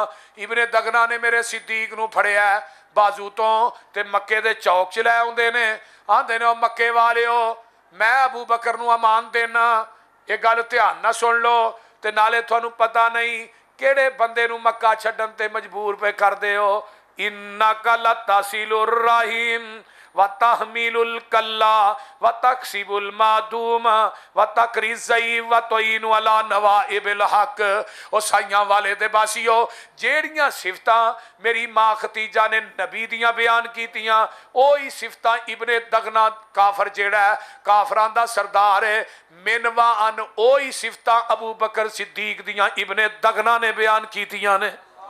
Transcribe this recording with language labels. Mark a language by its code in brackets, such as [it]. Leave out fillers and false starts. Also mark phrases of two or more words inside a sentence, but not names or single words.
[pa] ابن دغنہ نے میرے صدیق نوں پھڑیا باجو توں تے مکے دے چوک چ لے آؤندے نے آندے نے مکے والیو میں ابو بکر نوں امان دینا یہ گل دھیان نا سن لو تے نالے تہانوں پتہ نہیں کیہڑے بندے نوں مکہ چھڈن تے مجبور پے کردے ہو. [ar] إنك لتصل الرحم وتحمل الكل وتكسب المعدوم وتقري الضيف وتعين على نوائب الحق. [pa] او سائیاں والے دے باسیو جیہڑیاں صفتاں میری ماں خدیجہ نے نبی دیاں بیان کیتیاں اوہی صفتاں ابن دغنہ کافر جیہڑا ہے کافراں دا سردار ہے منوا ان اوہی صفتاں ابو بکر صدیق دیاں ابن دغنہ نے بیان کیتیاں نے.